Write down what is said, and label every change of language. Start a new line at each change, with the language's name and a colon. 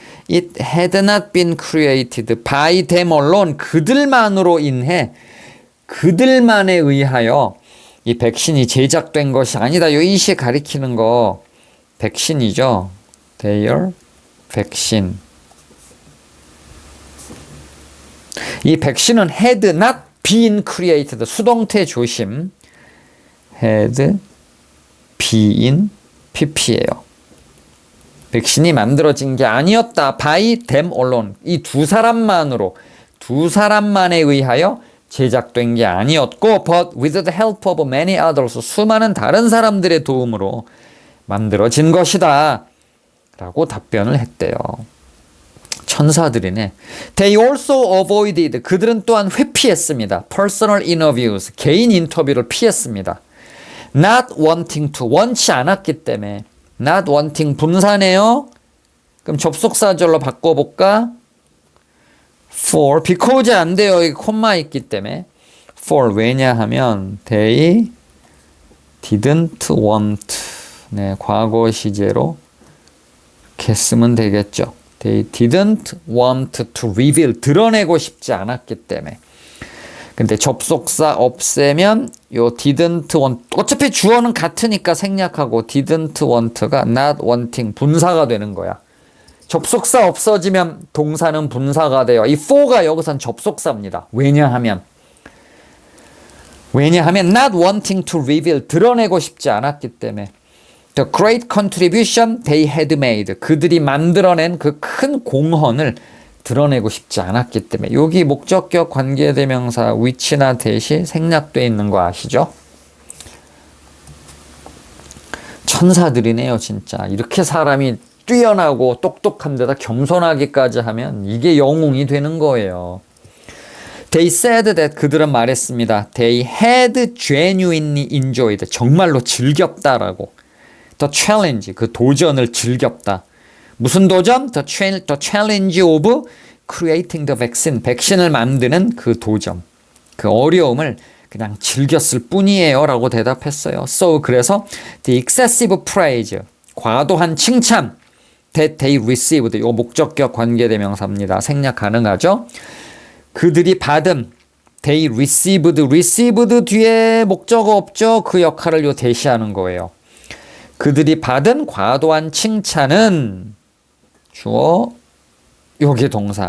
English: It had not been created by them alone.
Korean: 그들만으로 인해, 그들만에 의하여 이 백신이 제작된 것이 아니다. 요 이시 가리키는 거 백신이죠.
English: Their vaccine.
Korean: 이 백신은
English: had not been created.
Korean: 수동태 조심.
English: had been
Korean: pp예요. 백신이 만들어진 게 아니었다.
English: by them alone.
Korean: 이 두 사람만으로, 두 사람만에 의하여 제작된 게 아니었고
English: but with the help of many others.
Korean: 수많은 다른 사람들의 도움으로 만들어진 것이다. 라고 답변을 했대요. 천사들이네.
English: They also avoided.
Korean: 그들은 또한 회피했습니다.
English: Personal interviews.
Korean: 개인 인터뷰를 피했습니다.
English: Not wanting to.
Korean: 원치 않았기 때문에.
English: Not wanting
Korean: 분사네요. 그럼 접속사절로 바꿔볼까? For. Because 안 돼요. 여기 콤마 있기 때문에. For. 왜냐하면
English: they didn't want.
Korean: 네, 과거 시제로 이렇게 쓰면 되겠죠.
English: They didn't want to reveal.
Korean: 드러내고 싶지 않았기 때문에. 근데 접속사 없애면 요
English: didn't want.
Korean: 어차피 주어는 같으니까 생략하고
English: didn't want가 not wanting
Korean: 분사가 되는 거야. 접속사 없어지면 동사는 분사가 돼요. 이 for가 여기선 접속사입니다. 왜냐하면
English: not wanting to reveal.
Korean: 드러내고 싶지 않았기 때문에.
English: The great contribution they had made.
Korean: 그들이 만들어낸 그 큰 공헌을 드러내고 싶지 않았기 때문에. 여기 목적격 관계대명사 which나 that이 생략되어 있는 거 아시죠? 천사들이네요, 진짜. 이렇게 사람이 뛰어나고 똑똑한 데다 겸손하기까지 하면 이게 영웅이 되는 거예요.
English: They said that.
Korean: 그들은 말했습니다.
English: They had genuinely enjoyed.
Korean: 정말로 즐겼다라고.
English: The challenge.
Korean: 그 도전을 즐겼다. 무슨 도전?
English: The challenge of creating the vaccine.
Korean: 백신을 만드는 그 도전. 그 어려움을 그냥 즐겼을 뿐이에요. 라고 대답했어요.
English: So,
Korean: 그래서
English: the excessive praise.
Korean: 과도한 칭찬.
English: That they received.
Korean: 이 목적격 관계대명사입니다. 생략 가능하죠? 그들이 받은.
English: They received
Korean: 뒤에 목적어 없죠? 그 역할을 요 대시하는 거예요. 그들이 받은 과도한 칭찬은 주어, 요게 동사.